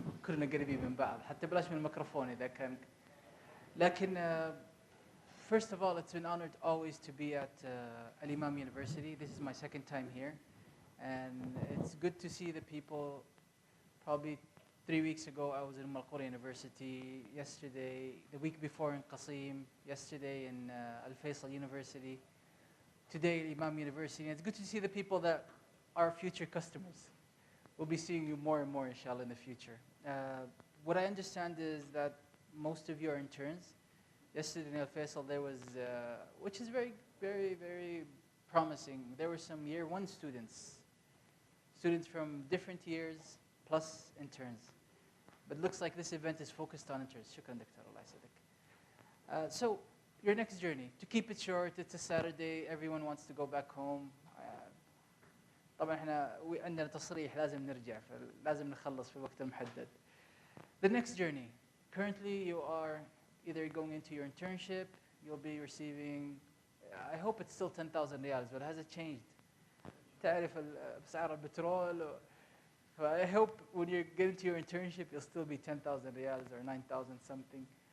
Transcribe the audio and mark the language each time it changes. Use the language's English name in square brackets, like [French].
[Arabic] كلنا قريبين من بعض، حتى بلاش من الميكروفون إذا كان. لكن [English] first of all, it's been honored always to be at الإمام University. This is my second time here, and it's good to see the people. Probably 3 weeks ago, I was in Malqura University. Yesterday, the week before in Qasim. Yesterday in Al Faisal University. Today, Imam University. And it's good to see the people that are future customers. We'll be seeing you more and more, inshallah, in the future. What I understand is that most of you are interns. Yesterday in Al Faisal, there was, which is very, very, very promising. There were some year one students from different years, plus interns. But it looks like this event is focused on interns. Shukran, Dr. Allah Yasadik. So, your next journey, to keep it short, it's a Saturday, everyone wants to go back home. [Arabic] طبعا احنا عندنا تصريح لازم نرجع، فلازم نخلص في الوقت المحدد. [English] The next journey. Currently you are either going into your internship, you'll be receiving, I hope it's still 10,000 riyals, but has it changed? [Arabic] تعرف بسعر البترول. [English] I hope when you get into your internship, you'll still be 10,000 riyals or 9,000 something.